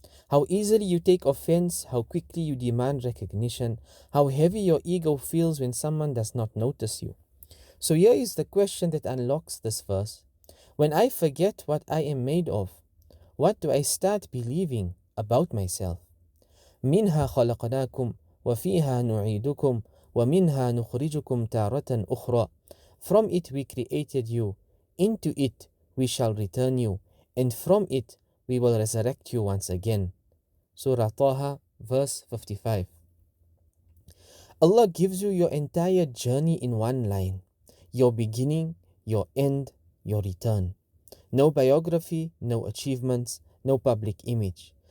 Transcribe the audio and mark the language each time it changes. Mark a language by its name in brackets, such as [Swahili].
[English] How easily you take offense, how quickly you demand recognition, how heavy your ego feels when someone does not notice you. So here is the question that unlocks this verse. When I forget what I am made of, what do I start believing about myself? [Arabic] منها خلقناكم وفيها نعيدكم ومنها نخرجكم تارة أخرى. [English] From it we created you, into it we shall return you, and from it we will resurrect you once again. Surah Taha, verse 55. Allah gives you your entire journey in one line. Your beginning, your end, your return. No biography, no achievements, no public image.